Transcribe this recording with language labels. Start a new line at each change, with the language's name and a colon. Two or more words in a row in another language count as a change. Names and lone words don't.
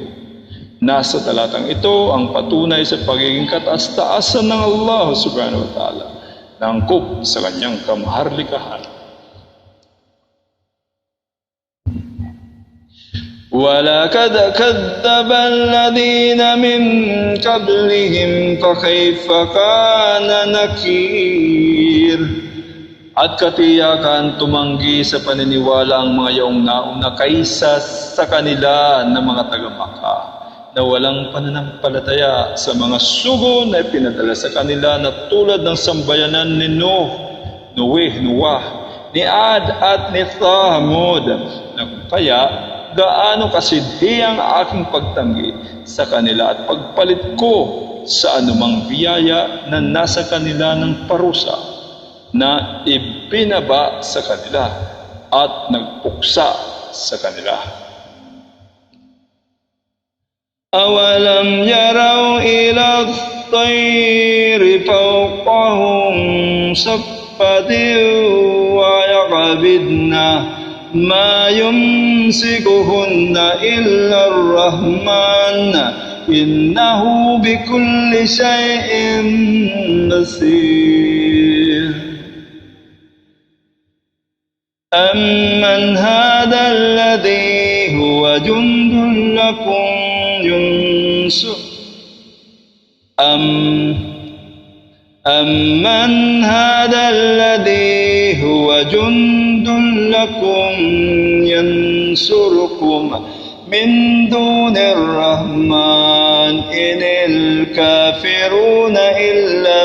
Filipino: Nasa talatang ito ang patunay sa pagiging kataas-taasan ng
Arabic: الله سبحانه وتعالى
Filipino: na angkop sa kanyang kamaharlikahan.
Arabic: وَلَقَدْ كَذَّبَ الَّذِينَ مِنْ قَبْلِهِمْ فَكَيْفَ كَانَ نَكِيرِ.
Filipino: At katiyakan tumanggi sa paniniwala ang mga yaong nauna kaysa sa kanila na mga taga-Makkah na walang pananampalataya sa mga sugo na ipinadala sa kanila na tulad ng sambayanan ni Noah, ni Ad at ni Thamud. Kaya gaano kasidhi ang aking pagtanggi sa kanila at pagpalit ko sa anumang biyaya na nasa kanila ng parusa na ibinaba sa kanila at nagpuksa sa kanila.
Arabic: أولم يروا إلى الطير فوقهم صافات ويقبضن ما يمسكهن إلا الرحمن إنه بكل شيء بصير. أَمَّنْ هَذَا الَّذِي هُوَ جُنْدٌ لَكُمْ يُنْصُرُ أَمَّنْ هَذَا الَّذِي هُوَ جُنْدٌ لَكُمْ يَنْصُرُكُمْ مِنْ دُونِ الرَّحْمَنِ إِنِ الْكَافِرُونَ إِلَّا